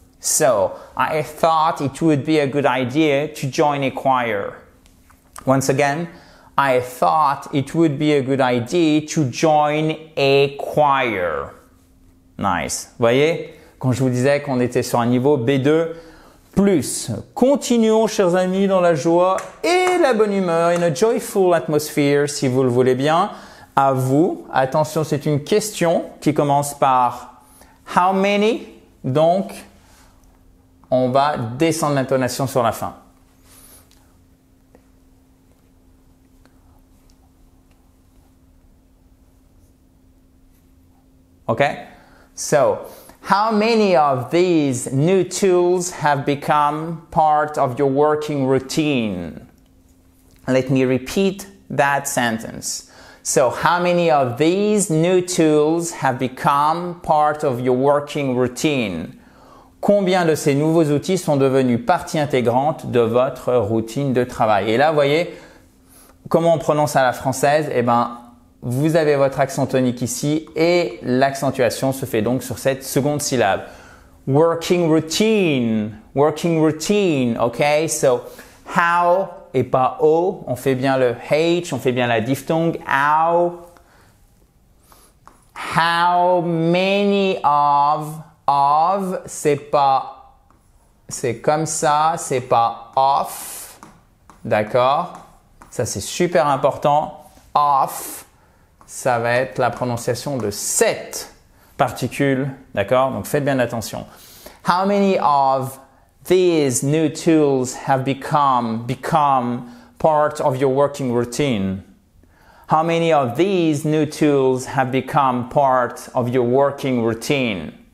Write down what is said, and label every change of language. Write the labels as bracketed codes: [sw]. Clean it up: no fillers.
[en] So, I thought it would be a good idea to join a choir. Once again, I thought it would be a good idea to join a choir. Nice. [fr] Voyez, quand je vous disais qu'on était sur un niveau B2+. Continuons, chers amis, dans la joie et la bonne humeur, [en] in a joyful atmosphere, [fr] si vous le voulez bien. À vous. Attention, c'est une question qui commence par how many, donc on va descendre l'intonation sur la fin. [en] Okay? So, how many of these new tools have become part of your working routine? Let me repeat that sentence. So, how many of these new tools have become part of your working routine? [fr] Combien de ces nouveaux outils sont devenus partie intégrante de votre routine de travail? Et là, vous voyez, comment on prononce à la française? Eh ben, vous avez votre accent tonique ici et l'accentuation se fait donc sur cette seconde syllabe. [en] Working routine, ok? [fr] So, how et pas O, on fait bien le H, on fait bien la diphtongue. [en] How many of, [fr] c'est pas, c'est comme ça, c'est pas off, d'accord? Ça c'est super important. Off, ça va être la prononciation de cette particule, d'accord? Donc faites bien attention. [en] How many of these new tools have become part of your working routine? How many of these new tools have become part of your working routine?